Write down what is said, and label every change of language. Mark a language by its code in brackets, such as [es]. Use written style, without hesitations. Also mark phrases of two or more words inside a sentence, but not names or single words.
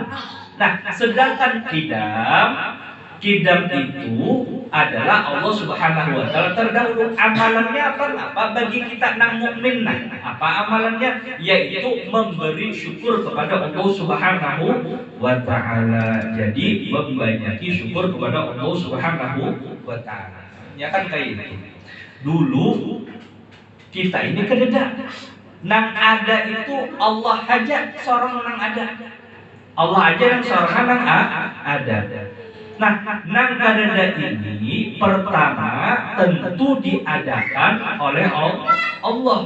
[id] Nah, sedangkan qidam itu adalah Allah [ar] سبحانه وتعالى [id] terdahulu. Amalannya apa bagi kita nang mukmin? Apa amalannya? Yaitu memberi syukur kepada Allah [ar] سبحانه وتعالى. [id] Jadi membanyaki syukur kepada Allah [ar] سبحانه وتعالى. [id] Ya kan kayak ini. [bjn] Dulu kita ini kededa. Nang ada itu Allah aja seorang nang ada. Allah aja yang seorang nang ada. Nah, nang kadeda ini pertama tentu diadakan oleh Allah.